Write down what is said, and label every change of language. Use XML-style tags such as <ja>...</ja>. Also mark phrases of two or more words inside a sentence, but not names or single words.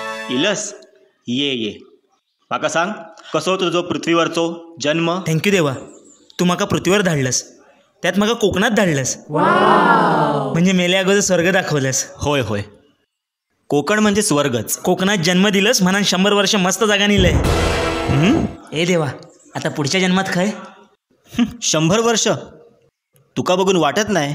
<mr>इलस ये ये म्हाका सांग कसो तुजो पृथ्वीवरचो जन्म. थँक्यू देवा, तू म्हाका पृथ्वीवर धाडलंस, त्यात म्हाका कोकणात धाडलंस. म्हणजे मेल्या अगोदर स्वर्ग दाखवलंस. होय होय, कोकण म्हणजे स्वर्गच. कोकणात जन्म दिलंस म्हणून 100 वर्ष मस्त जागा नेलंय. ए देवा, आता पुढच्या जन्मात काय? 100 वर्ष तुका बघून वाटत नाही.</mr>